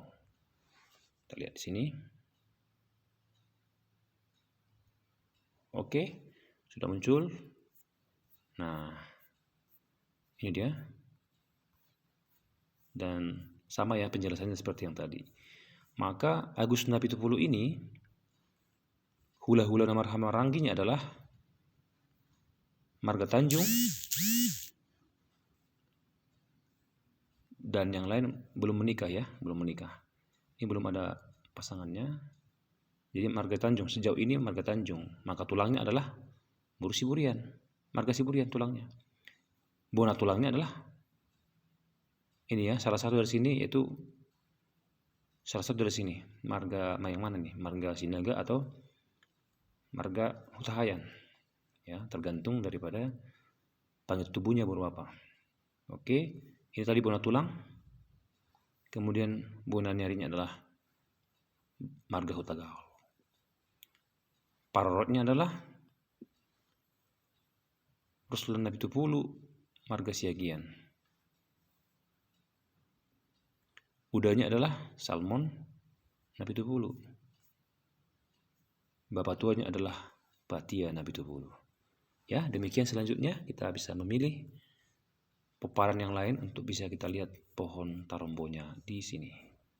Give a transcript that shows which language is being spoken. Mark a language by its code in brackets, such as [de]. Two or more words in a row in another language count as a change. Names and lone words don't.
[id] Kita lihat di sini. Oke, sudah muncul. Nah, ini dia. Dan sama ya penjelasannya seperti yang tadi. Maka Agus Napitupulu ini hula-hula nama marhanginya adalah Marga Tanjung, dan yang lain belum menikah ya, belum menikah. Ini belum ada pasangannya. Jadi Marga Tanjung sejauh ini Marga Tanjung. Maka tulangnya adalah boru siburian, Marga Siburian tulangnya. [bbc] Bona tulangnya [id] adalah ini ya, salah satu dari sini, yaitu salah satu dari sini. Marga yang mana nih? Marga Sinaga atau Marga Hutahayan. Ya, tergantung daripada panjat tubuhnya baru apa. Oke, ini tadi [bbc] bona tulang. [id] Kemudian bonanyarinya adalah Marga Hutagaul. Parorotnya adalah Ruslan Napitupulu, Marga Siagian. Udahnya adalah Salmon Napitupulu. Bapak tuanya adalah Batia Napitupulu. Ya, demikian selanjutnya kita bisa memilih peparan yang lain untuk bisa kita lihat pohon tarombonya di sini.